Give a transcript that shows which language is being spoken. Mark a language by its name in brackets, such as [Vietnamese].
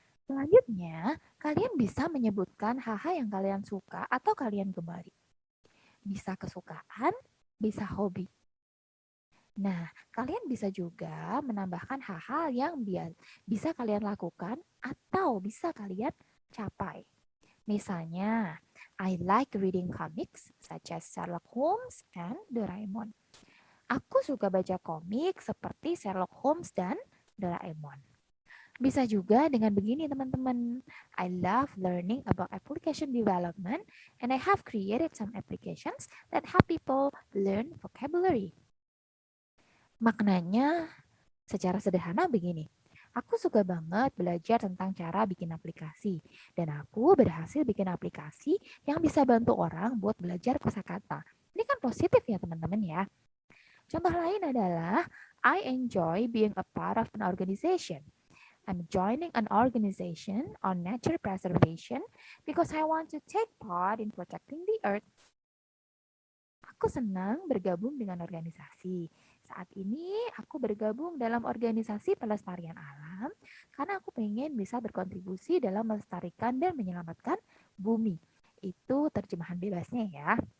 [Indonesian] Selanjutnya, Kalian bisa menyebutkan hal-hal yang kalian suka atau kalian gemari. Bisa kesukaan, bisa hobi. Nah, kalian bisa juga menambahkan hal-hal yang bisa kalian lakukan atau bisa kalian capai. Misalnya, [English] I like reading comics such as Sherlock Holmes and Doraemon. [Indonesian] Aku suka baca komik seperti Sherlock Holmes dan Doraemon. Bisa juga dengan begini teman-teman. [English] I love learning about application development and I have created some applications that help people learn vocabulary. [Indonesian] Maknanya secara sederhana begini. Aku suka banget belajar tentang cara bikin aplikasi. Dan aku berhasil bikin aplikasi yang bisa bantu orang buat belajar kosakata. Ini kan positif ya teman-teman ya. Contoh lain adalah [English] I enjoy being a part of an organization. I'm joining an organization on nature preservation because I want to take part in protecting the earth. [Indonesian] Aku senang bergabung dengan organisasi. Saat ini aku bergabung dalam organisasi pelestarian alam karena aku pengen bisa berkontribusi dalam melestarikan dan menyelamatkan bumi. Itu terjemahan bebasnya ya.